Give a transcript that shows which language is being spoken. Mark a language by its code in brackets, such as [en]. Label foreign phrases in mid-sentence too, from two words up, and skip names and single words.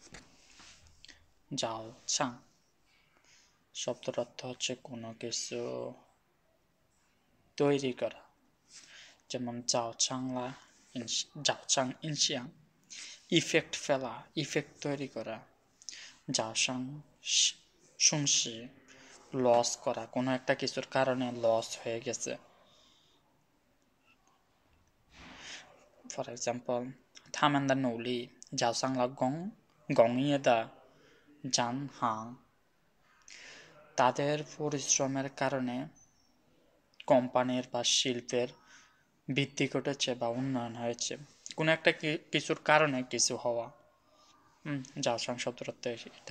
[zh] 造成 [bn] শব্দের অর্থ হচ্ছে কোনো কিছু তৈরি করা, যেমন [zh] 造成了, 造成影响, [bn] ইফেক্ট ফেলা, ইফেক্ট তৈরি করা। [zh] 造成 [bn] শুনছি, লস করা, কোনো একটা কিছুর কারণে লস হয়ে গেছে। [en] For example, [zh] 他们的努力加上了工业的增长. [bn] তাদের পরিশ্রমের কারণে কোম্পানির বা শিল্পের বৃদ্ধি ঘটেছে বা উন্নয়ন হয়েছে। কোনো একটা কিছুর কারণে কিছু হওয়া। [zh] 造成 [bn] শব্দের অর্থ এটা।